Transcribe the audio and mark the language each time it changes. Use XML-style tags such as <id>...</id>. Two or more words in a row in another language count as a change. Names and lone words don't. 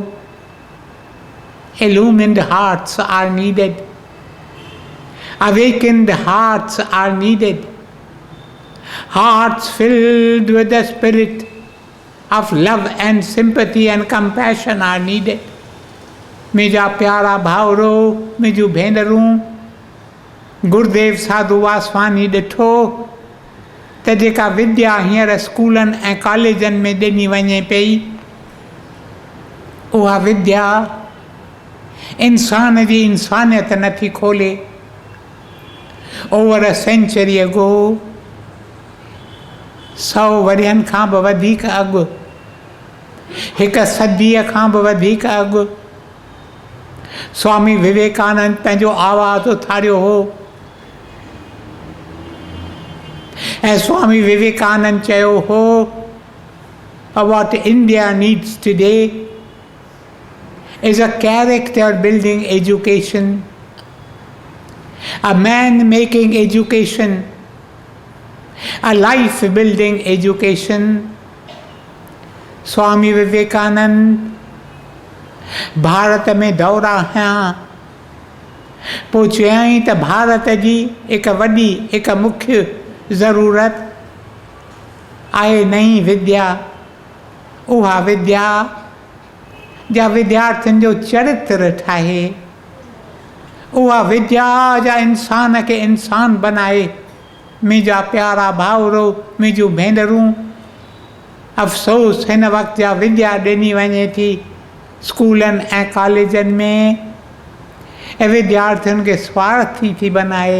<en>Illumined hearts are needed. Awakened hearts are needed. Hearts filled with the spirit of love and sympathy and compassion are needed.</en> <sd>मुंहिंजा प्यारा भाउरो, मुंहिंजूं भेनरूं, गुरुदेव साधू वासवानी ॾिठो त जेका विद्या हींअर स्कूलनि ऐं कॉलेजनि में ॾिनी वञे पई, उहा विद्या इंसान जी इंसानियत नथी खोले।</sd> <en>over a century</en> <sd>अगो, 100 वरियनि खां बि वधीक अॻु, हिकु सदीअ खां बि वधीक अॻु, स्वामी विवेकानंद पंहिंजो आवाज़ उथारियो हो ऐं स्वामी विवेकानंद चयो हो,</sd> <en>what India needs today is a character building education, a man making education, a life building education.</en> <sd>स्वामी विवेकानंद भारत में दौरा हया, पोइ चयाईं त भारत जी हिकु वॾी, हिकु मुख्य ज़रूरत आहे नई विद्या। उहा विद्या जा विद्यार्थियुनि जो चरित्र ठाहे, उहा विद्या जा इंसान खे इंसान बनाए। मुंहिंजा प्यारा भाउरो, मुंहिंजूं भेनरूं, अफ़सोस हिन वक़्त जा विद्या ॾिनी वञे थी स्कूलनि ऐं कॉलेजनि में, ऐं विद्यार्थियुनि खे स्वार्थी थी बनाए।</sd>